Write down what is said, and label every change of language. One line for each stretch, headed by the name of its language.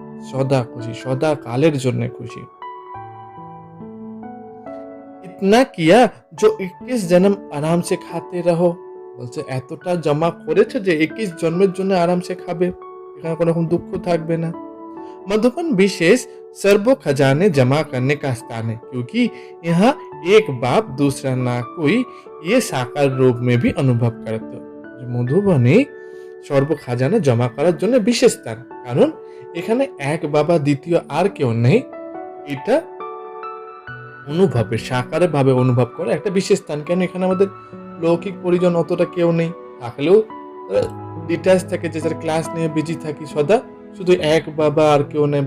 Bangla: সদা খুশি, সদা কালের জন্য খুশি।
Hindi: ইতনা কিয়া जो 21 জন্ম আরাম সে খাতে রহো,
Bangla: বলছে এতটা জমা করেছে যে 21 জন্মের জন্য আরাম সে খাবে, এখানে কোনো রকম দুঃখ থাকবে না।
Hindi: मधुबन विशेष सर्व खजाने जमा करने का स्थान है, क्योंकि यहाँ एक बाप दूसरा ना कोई ये साकार रूप में भी अनुभव करते हो।
Bangla: মধুবনে সর্ব খাজানা জমা করার জন্য বিশেষ স্থান, কারণ এখানে এক বাবা দ্বিতীয় আর কেউ নেই, এটা অনুভবে সাকারে ভাবে অনুভব করে একটা বিশেষ স্থান। কেন এখানে আমাদের লৌকিক পরিজন অতটা কেউ নেই, থাকলেও ডিটাচ থাকে, যে যার ক্লাস নিয়ে বিজি থাকি সদা, শুধু এক বাবা আর কেউ নেই।